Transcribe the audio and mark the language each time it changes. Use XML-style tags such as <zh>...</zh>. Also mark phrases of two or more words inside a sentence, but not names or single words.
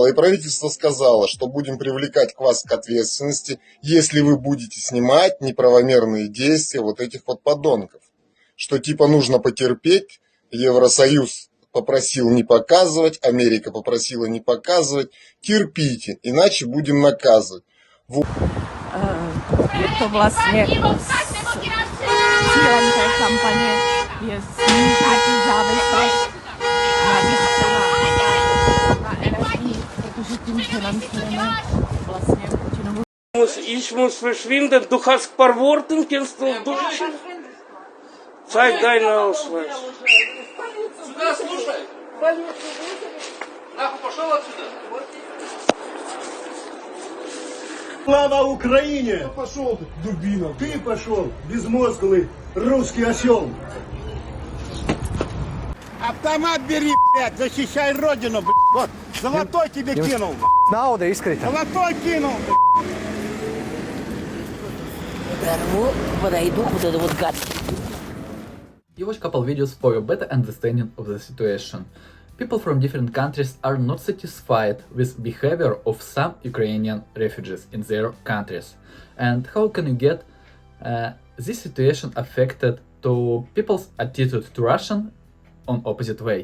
<ru>И правительство сказало, что будем привлекать вас к ответственности, если вы будете снимать неправомерные действия вот этих вот подонков. Что типа нужно потерпеть, Евросоюз попросил не показывать, Америка попросила не показывать. Терпите, иначе будем наказывать.</ru> <cs>Je to vlastně cílem té kampaně je snížit závislost na energii, protože tím financujeme vlastně Putinovu.</cs> <de>Ich muss verschwinden. Du hast ein paar Worte, kennst du Deutsch? Zeig deinen Ausweis.</de> <ru>Сюда, слушай! Нахуй пошел отсюда! Слава Украине! Пошел ты, дубина! Ты пошел, безмозглый русский осел! Автомат бери, блядь, защищай родину, блядь. Вот, золотой тебе кинул.</ru> <lv>Nauda izkrita.</lv> <ru>Золотой кинул, блядь. Подорву, подойду вот это вот гад.</ru> <en>You watch couple videos for a better understanding of the situation. People from different countries are not satisfied with behavior of some Ukrainian refugees in their countries. And how can you get this situation affected to people's attitude to Russian on opposite way?</en>